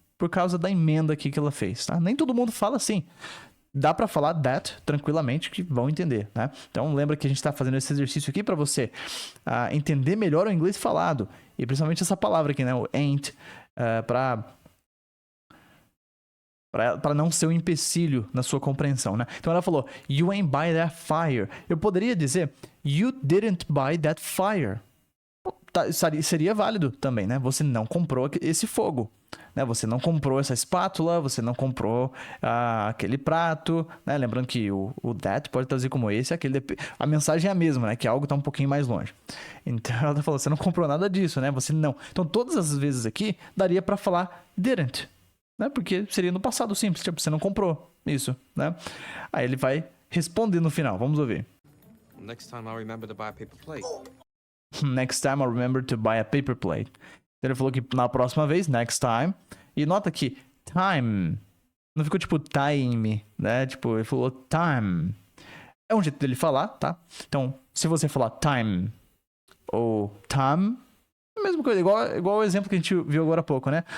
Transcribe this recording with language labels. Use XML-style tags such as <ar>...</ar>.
<pt>Por causa da emenda aqui que ela fez, tá? Nem todo mundo fala assim. Dá pra falar that tranquilamente que vão entender, né? Então lembra que a gente tá fazendo esse exercício aqui pra você entender melhor o inglês falado. E principalmente essa palavra aqui, né? O ain't, pra não ser um empecilho na sua compreensão, né? Então ela falou,</pt> <en>you ain't buy that fire.</en> <pt>Eu poderia dizer,</pt> <en>you didn't buy that fire.</en> <pt>Seria válido também, né? Você não comprou esse fogo, né? Você não comprou essa espátula, você não comprou aquele prato, né? Lembrando que o that pode traduzir como esse, aquele. A mensagem é a mesma, né? Que algo tá um pouquinho mais longe. Então ela falou, você não comprou nada disso, né? Você não. Então todas as vezes aqui daria para falar didn't, né? Porque seria no passado simples, tipo, você não comprou isso, né? Aí ele vai responder no final. Vamos ouvir.</pt> <en>Next time I'll remember to buy a paper plate. Next time I'll remember to buy a paper plate.</en> <pt>Ele falou que na próxima vez,</pt> <en>next time.</en> <pt>E nota que time não ficou tipo time, né? Tipo, ele falou time. É um jeito dele falar, tá? Então, se você falar time ou time, é a mesma coisa, igual o exemplo que a gente viu agora há pouco, né?</pt>